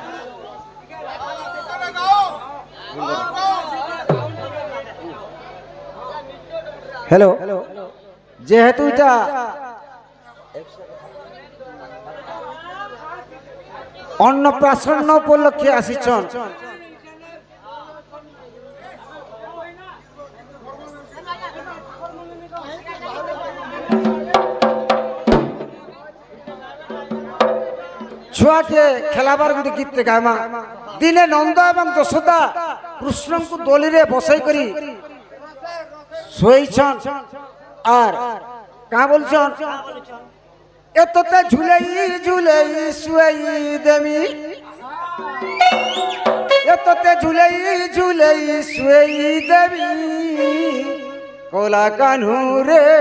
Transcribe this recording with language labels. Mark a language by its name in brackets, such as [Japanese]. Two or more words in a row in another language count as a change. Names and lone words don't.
[Odia] ହେଲୋ ଜେହେତୁ ଇଟା ଅନ୍ନପ୍ରାଶନ ଉପଲକ୍ଷେ ଆସୀଚନ ଛୁଆ କେ ଖେଲାବାର ଗୋଟେ ଗୀତ ଗାୟମା ଦିନେ ନନ୍ଦ ଏବଂ ଯଶୋଦା କୃଷ୍ଣ କୋ ଦୋଲୀ ରେ ବସଈ କରୀ ସୋଈଛନ ଆର କା ବୋଲଛନ ଏତତେ ଝୁଲେଈ ଝୁଲେଈ ଶୁଏଈ ଦେମୀ ଏତତେ ଝୁଲେଈ ଝୁଲେଈ ଶୁଏଈ ଦେବୀ କୋଲା କାହ୍ନୁ ରେ